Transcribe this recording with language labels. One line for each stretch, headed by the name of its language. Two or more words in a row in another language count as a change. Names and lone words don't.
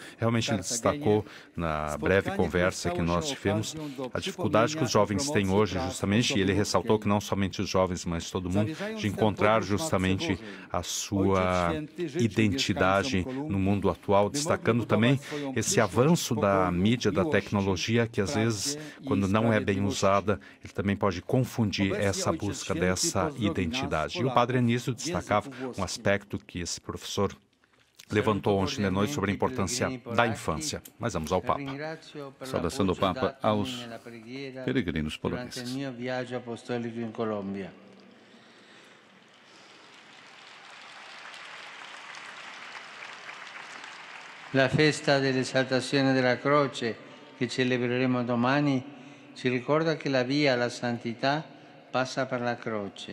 Portuguese: Realmente ele destacou na breve conversa que nós tivemos a dificuldade que os jovens têm hoje, justamente, e ele ressaltou que não somente os jovens, mas todo mundo, de encontrar justamente a sua identidade no mundo atual, destacando também esse avanço da mídia, da tecnologia, que às vezes, quando não é bem usada, ele também pode confundir essa busca dessa identidade. E o Padre Anísio destacava um aspecto que esse professor levantou ontem de noite sobre a importância da infância. Mas vamos ao Papa. Saudação do Papa aos peregrinos poloneses.
Italian: La festa dell'esaltazione della croce che celebreremo domani ci ricorda che la via alla santità passa per la croce.